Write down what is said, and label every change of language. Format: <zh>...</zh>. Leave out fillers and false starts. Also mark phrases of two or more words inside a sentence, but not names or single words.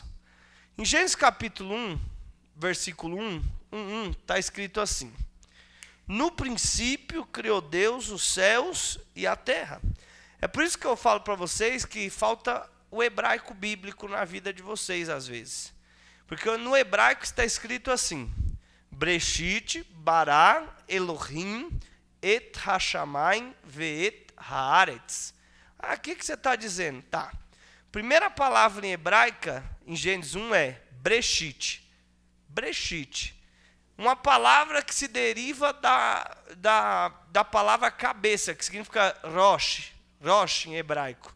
<pt>Em Gênesis capítulo 1, versículo 1, está escrito assim: no princípio criou Deus os céus e a terra. É por isso que eu falo para vocês que falta o hebraico bíblico na vida de vocês às vezes. Porque no hebraico está escrito assim:</pt> <he>בראשית, ברא, אלהים, את השמים, ואת הארץ.</he> <pt>O que você está dizendo? Tá. Primeira palavra em hebraica, em Gênesis 1, é Breshit. Breshit. Uma palavra que se deriva da palavra cabeça, que significa rosh em hebraico.</pt>